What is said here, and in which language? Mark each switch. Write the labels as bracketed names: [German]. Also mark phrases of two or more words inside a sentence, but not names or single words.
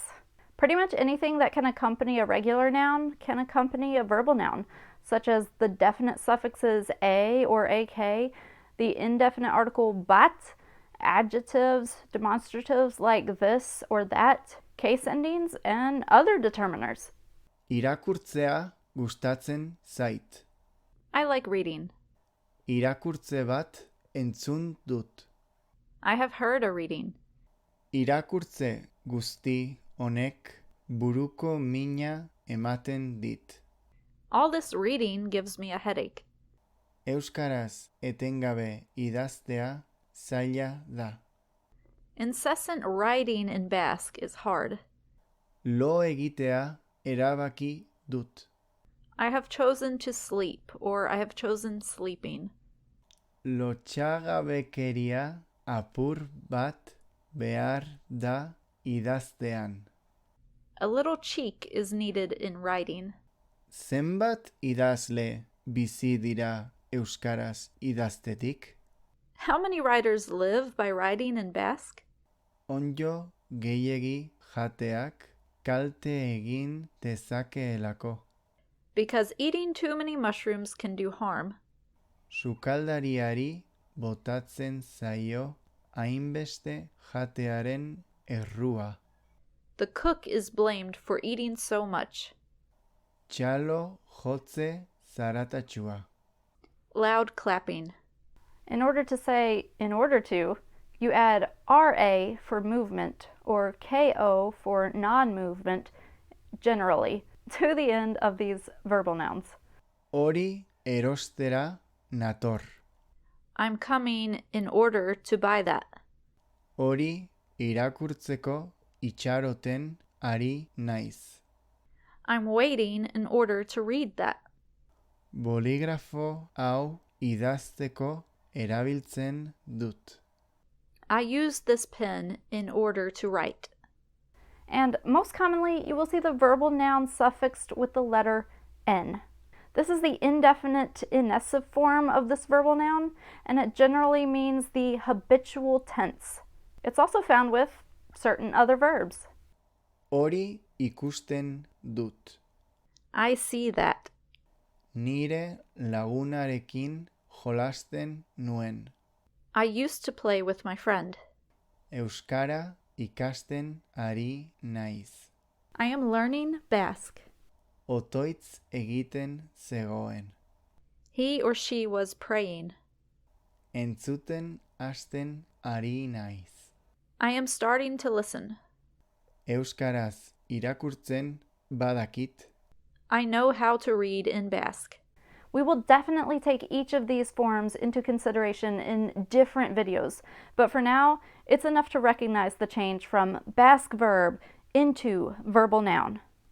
[English] Pretty much anything that can accompany a regular noun can accompany a verbal noun, such as the definite suffixes a or ak, the indefinite article bat, adjectives, demonstratives like this or that, case endings, and other determiners. [Basque] Irakurtzea gustatzen zait. [English] I like reading. [Basque] Irakurtze bat entzun dut. [English] I have heard a reading. [Basque] Irakurtze guzti honek buruko mina ematen dit. [English] All this reading gives me a headache. [Basque] Euskaraz etengabe idaztea zaila da. [English] Incessant writing in Basque is hard. [Basque] Lo egitea erabaki dut. [English] I have chosen to sleep, or I have chosen sleeping. [Basque] Lotxagabekeria apur bat behar da idaztean. [English] A little cheek is needed in writing. [Basque] Zenbat idazle bizi dira euskaraz idaztetik? [English] How many writers live by writing in Basque? [Basque] Onjo gehiegi jateak kalte egin dezakeelako. [English] Because eating too many mushrooms can do harm. [Basque] Sukaldariari botatzen zaio hainbeste jatearen errua. [English] The cook is blamed for eating so much. [Basque] Txalo jotze zaratatxua. [English] Loud clapping. In order to say in order to, you add RA for movement or KO for non-movement generally to the end of these verbal nouns. [Basque] Hori erostera nator. [English] I'm coming in order to buy that. [Basque] Hori irakurtzeko itxaroten ari naiz. [English] I'm waiting in order to read that. [Basque] Boligrafo hau idazteko erabiltzen dut. [English] I use this pen in order to write. And most commonly, you will see the verbal noun suffixed with the letter N. This is the indefinite inessive form of this verbal noun, and it generally means the habitual tense. It's also found with certain other verbs. [Basque] Hori ikusten dut. [English] I see that. [Basque] Nire lagunarekin jolasten nuen. [English] I used to play with my friend. [Basque] Euskara ikasten ari naiz. [English] I am learning Basque. [Basque] Otoitz egiten zegoen. [English] He or she was praying. [Basque] Entzuten hasten ari naiz. [English] I am starting to listen. [Basque] Euskaraz irakurtzen badakit. [English] I know how to read in Basque. We will definitely take each of these forms into consideration in different videos, but for now, it's enough to recognize the change from Basque verb into verbal noun.